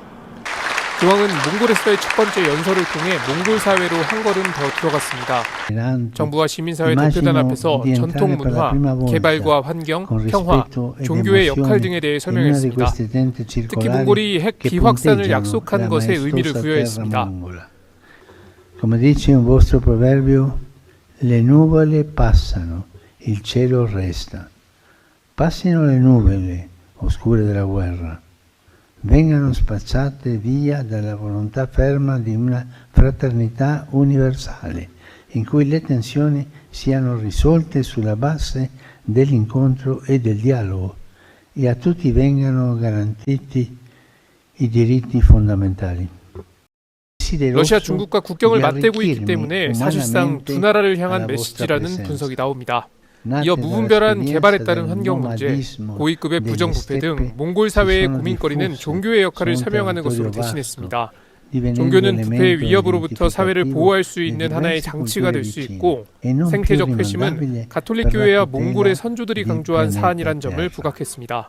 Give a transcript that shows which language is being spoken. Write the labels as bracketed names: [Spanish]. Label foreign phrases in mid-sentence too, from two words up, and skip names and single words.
[Korean] 교황은 몽골에서의 첫 번째 연설을 통해 몽골 사회로 한 걸음 더 들어갔습니다. 정부와 시민사회 대표단 앞에서 전통 문화, 개발과 환경, 평화, 종교의 역할 등에 대해 설명했습니다. 특히 몽골이 핵 비확산을 약속한 것에 의미를 부여했습니다. [Italian] Come dice un vostro proverbio, le nuvole passano, il cielo resta. Passino le nuvole oscure della guerra. Vengano spazzate via dalla volontà ferma di una fraternità universale, in cui le tensioni siano risolte sulla base dell'incontro e del dialogo, e a tutti vengano garantiti i diritti fondamentali. [Korean] 러시아 중국과 국경을 맞대고 있기 때문에 사실상 두 나라를 향한 메시지라는 분석이 나옵니다. 이어 무분별한 개발에 따른 환경 문제, 고위급의 부정부패 등 몽골 사회의 고민거리는 종교의 역할을 설명하는 것으로 대신했습니다. 종교는 부패의 위협으로부터 사회를 보호할 수 있는 하나의 장치가 될 수 있고 생태적 회심은 가톨릭 교회와 몽골의 선조들이 강조한 사안이란 점을 부각했습니다.